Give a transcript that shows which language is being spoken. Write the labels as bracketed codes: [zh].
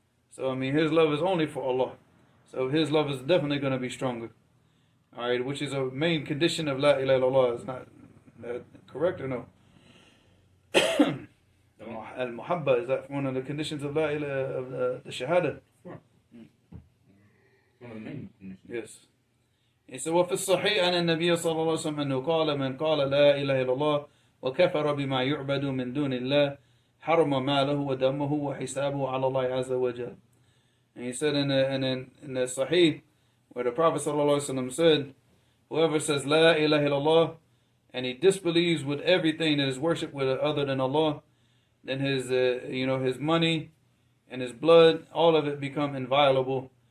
[en] So, I mean, his love is only for Allah. So, his love is definitely going to be stronger. Alright, which is a main condition of La ilaha illallah. Is not that correct or no? Al-Muhabba, is that one of the conditions of La ilaha, of the Shahadah? Sure. One of the main conditions. Yes. He said, [ar] وَفِي الصَّحِيحِ أَنَ النَّبِيَّ صَلَّى اللَّهُ عَلَيْهِ وسلم أنه قال من قال لا إله إلا الله وكفر بما يعبد من دون الله حرم ماله ودمه وحسابه على الله عز وجل. [en] And he said in the Sahih, where the Prophet ﷺ said, whoever says La ilaha illallah and he disbelieves with everything that is worshipped with other than Allah, then his money and his blood, all of it become inviolable.